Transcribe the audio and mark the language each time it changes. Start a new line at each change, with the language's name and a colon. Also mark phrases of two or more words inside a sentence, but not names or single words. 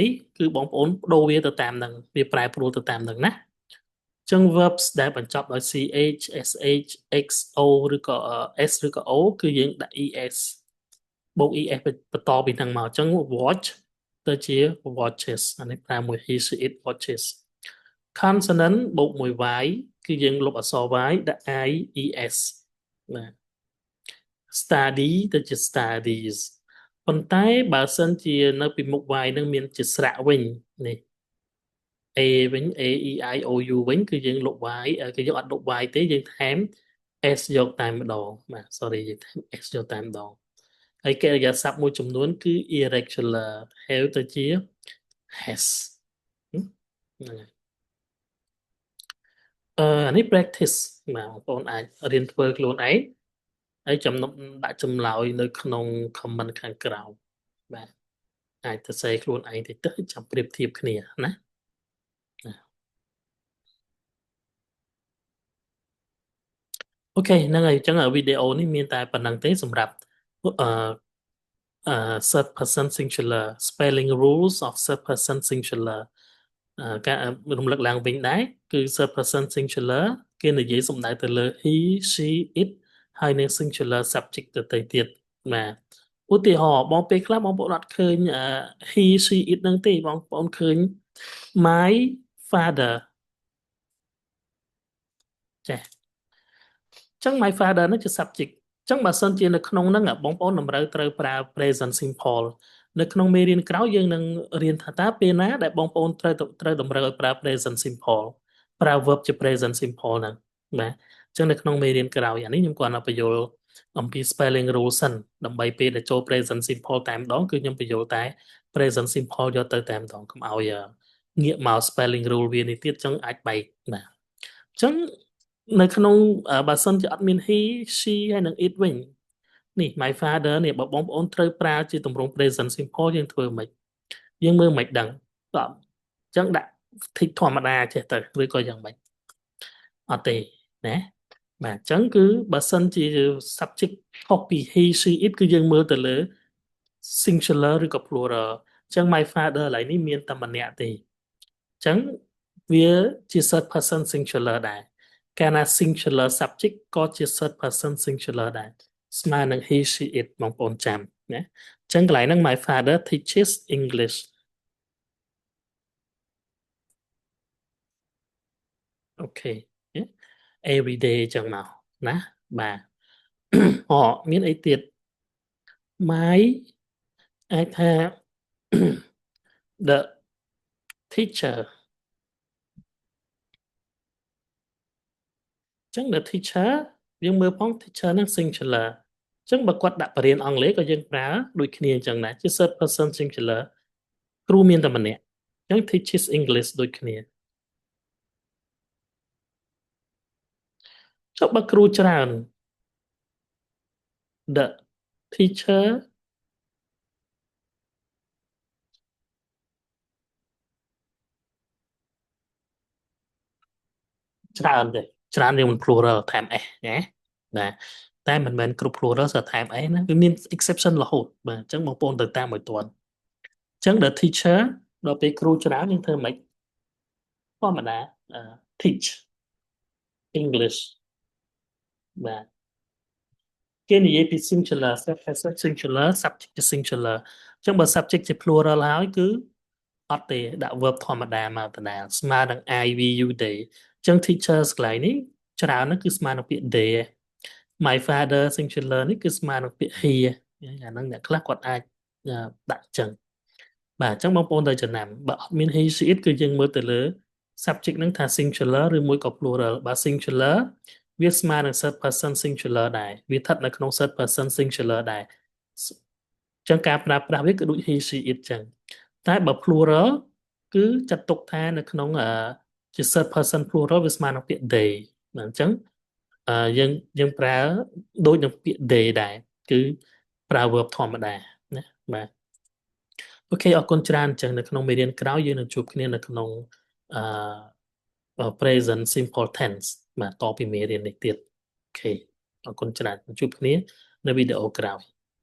Khmer: នេះគឺបងប្អូនបដូរវាទៅតាមនឹងវាប្រែប្រួលទៅតាមនឹងណាអញ្ចឹង verbs ដែលបញ្ចប់ដោយ
English: ch sh xo
Khmer: ឬក៏ s ឬក៏ o គឺ យើងដាក់ es បូក es បន្តពីហ្នឹងមកអញ្ចឹង watch ទៅជា watches អានេះប្រើមួយ
English: he she it watches
Khmer: consonant បូក មួយ y គឺយើងលុបអក្សរ y ដាក់ i es បាទ study ទៅជា studies ប៉ុន្តែបើសិនជានៅពីមុខ y នឹងមានជាស្រៈវិញនេះ a វិញ
English: a e i o u
Khmer: វិញគឺយើងលុប y គឺយើងអត់លុប y ទេយើងថែម s យកតែម្ដងបាទ sorry យើងថែម s យកតែម្ដងហើយកិរិយាសព្ទមួយចំនួនគឺ irregular ហៅទៅជា has ហ្នឹងហើយ អានេះ practice បាទបងប្អូនអាចរៀនធ្វើខ្លួនឯងហើយចំណុចដាក់ចម្លើយនៅក្នុង comment ខាងក្រោមបាទអាចទៅសេខ្លួនឯងតិចទៅចាំប្រៀបធៀបគ្នាណា អូខេហ្នឹងហើយអញ្ចឹងវីដេអូនេះមានតែប៉ុណ្្នឹងទេសម្រាប់អឺ
English: third person singular spelling rules of third person singular
Khmer: ការរំលឹកឡើងវិញដែរគឺ
English: third person singular
Khmer: គេនិយាយសំដៅទៅលើ
English: he she it
Khmer: ហើយនឹង
English: singular subject
Khmer: ទៅទៀតបាទឧទាហរណ៍បងពេលខ្លះបងប្អូនអត់ឃើញ
English: he she it
Khmer: ហ្នឹងទេបងប្អូនឃើញ
English: my father
Khmer: ចា៎អញ្ចឹង
English: my father
Khmer: ហ្នឹងជា subject អញ្ចឹងបើសិនជានៅក្នុងហ្នឹងបងប្អូនតម្រូវត្រូវប្រើ
English: present simple
Khmer: នៅក្នុងមេរៀនក្រោយយើងនឹងរៀនថាតើពេលណាដែលបងប្អូនត្រូវតម្រូវឲ្យប្រើ
English: present simple
Khmer: ប្រើ verb ជា
English: present simple
Khmer: ហ្នឹងបាទអញ្ចឹងនៅក្នុងមេរៀនក្រោយអានេះខ្ញុំគាត់ទៅបញ្យល់អំពី
English: spelling rule
Khmer: សិន ដើម្បីពេលដែលចូល
English: present simple
Khmer: តែម្ដងគឺខ្ញុំបញ្យល់តែ present simple យកទៅតែម្ដងកុំឲ្យងាកមក
English: spelling rule
Khmer: វានេះទៀតអញ្ចឹងអាចបែកបាទអញ្ចឹងនៅក្នុងបើសិន ជាអត់មាន
English: he she
Khmer: ហើយនិង it វិញនេះ
English: my father
Khmer: នេះបើបងប្អូនត្រូវប្រើជាទម្រង់
English: present simple
Khmer: យើងធ្វើមិនយើងមើល មិនដឹងបាទអញ្ចឹងដាក់ tick ធម្មតាចេះទៅឬក៏យ៉ាងម៉េចអត់ទេណាបាទអញ្ចឹងគឺបើសិនជា subject ខុសពី
English: he she it
Khmer: គឺយើងមើលទៅលើ singular ឬក៏ plural អញ្ចឹង
English: my father
Khmer: ឡើយនេះមានតែម្នាក់ទេអញ្ចឹងវាជា
English: third person singular
Khmer: ដែរកាលណា
English: singular subject
Khmer: ក៏ជា
English: third person singular
Khmer: ដែរស្មើនឹង
English: he she it
Khmer: បងប្អូនចាំណាអញ្ចឹងកន្លែងហ្នឹង
English: my father teaches English
Khmer: អូខេ
English: every day
Khmer: អញ្ចឹងមកណាបាទមានអីទៀត my អាចថា
English: the teacher
Khmer: អញ្ចឹង
English: the teacher
Khmer: យើងមើលផង teacher ហ្នឹង singular អញ្ចឹងបើគាត់ដាក់បរិញ្ញាបត្រអង់គ្លេសក៏យើងប្រើដូចគ្នាអញ្ចឹងដែរជា
English: third person singular
Khmer: គ្រូមានតែម្នាក់អញ្ចឹង
English: teaches English
Khmer: ដូចគ្នា ចុះបើគ្រូច្រើន
English: the teacher
Khmer: ច្រើនទេច្រើនយើងមិន plural ថែម s ណាណា តែមិនមែនគ្រប់ plural សើថែម s ណាវាមាន exception រហូតបាទអញ្ចឹងបងប្អូនទៅតាមឲ្យទាន់អញ្ចឹង
English: the teacher
Khmer: ដល់ពេលគ្រូច្រើនយើងធ្វើម៉េចធម្មតា
English: teach English
Khmer: បាទគេនិយាយពី
English: singular subject singular subject
Khmer: ជា singular អញ្ចឹងបើ subject ជា plural ហើយគឺអត់ទេដាក់ verb ធម្មតាមកដដែលស្មើនឹង
English: I V U they
Khmer: អញ្ចឹង teachers កន្លែងនេះច្រើនហ្នឹងគឺស្មើនឹងពាក្យ they
English: my father
Khmer: singular នេះគឺស្មើ នឹងពាក្យ he អាហ្នឹងអ្នកខ្លះគាត់អាចដាក់អញ្ចឹងបាទអញ្ចឹងបងប្អូនត្រូវចំណាំបើអត់មាន
English: he she it
Khmer: គឺយើងមើលទៅលើ subject ហ្នឹង ថា singular ឬមួយក៏ plural បើ singular វាស្មើនឹង
English: third person singular
Khmer: ដែរវាស្ថិតនៅក្នុង
English: third person singular
Khmer: ដែរអញ្ចឹង ការប្រើប្រាស់វាគឺដូច
English: he she it
Khmer: អញ្ចឹងតែបើ plural គឺចាត់ទុកថានៅក្នុងជា
English: third person plural
Khmer: វាស្មើនឹងពាក្យ they បាទអញ្ចឹងយើងប្រើដូចនឹងពាក្យ they ដែរគឺប្រើ verb ធម្មតាណាបាទអូខេអរគុណច្រើនអញ្ចឹងនៅក្នុងមេរៀនក្រោយយើងនឹងជួបគ្នានៅក្នុងអឺ
English: present simple tense
Khmer: បាទតពីមេរៀននេះទៀតអូខេអរគុណច្រើនជួបគ្នានៅវីដេអូក្រោយ